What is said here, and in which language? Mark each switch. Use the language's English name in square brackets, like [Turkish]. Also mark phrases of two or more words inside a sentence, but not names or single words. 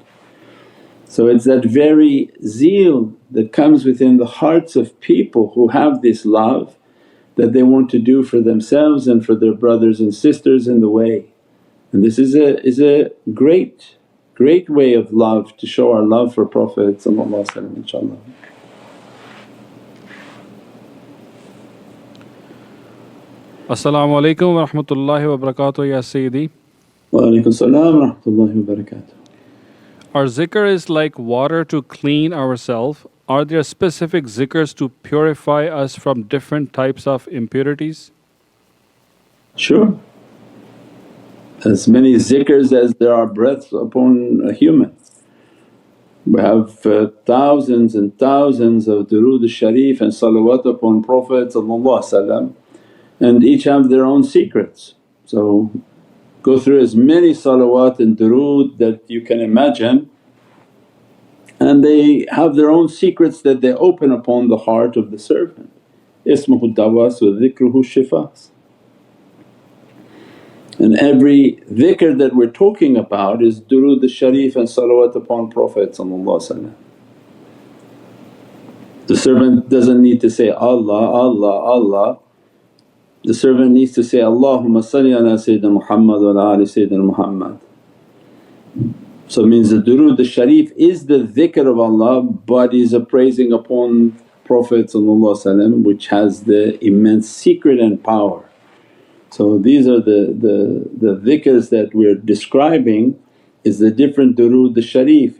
[English] So it's that very zeal that comes within the hearts of people who have this love that they want to do for themselves and for their brothers and sisters in the way. And this is a great way of love, to show our love for Prophet inshaAllah. [Arabic] السلام عليكم ورحمة الله وبركاته يا سيدي. وعليكم السلام ورحمة الله وبركاته. [English] Our zikr is like water to clean ourselves. Are there specific zikrs to purify us from different types of impurities? Sure. As many zikrs as there are breaths upon a human. We have thousands and thousands of [Arabic] درود الشريف [English] and salawat upon Prophet and each have their own secrets. So go through as many salawat and durood that you can imagine, and they have their own secrets that they open upon the heart of the servant. [Arabic] اسمه دواء وذكره شفاء. [English] And every dhikr that we're talking about is [Arabic] درود الشريف [English] and salawat upon Prophet. The servant doesn't need to say, Allah, Allah, Allah. The servant needs to say, [Arabic] اللهم صل على سيدنا محمد وعلى آل سيدنا محمد. [English] So it means the [Arabic] درود الشريف [English] is the dhikr of Allah but is a praising upon Prophet which has the immense secret and power. So these are the dhikrs that we're describing, is the different [Arabic] درود الشريف.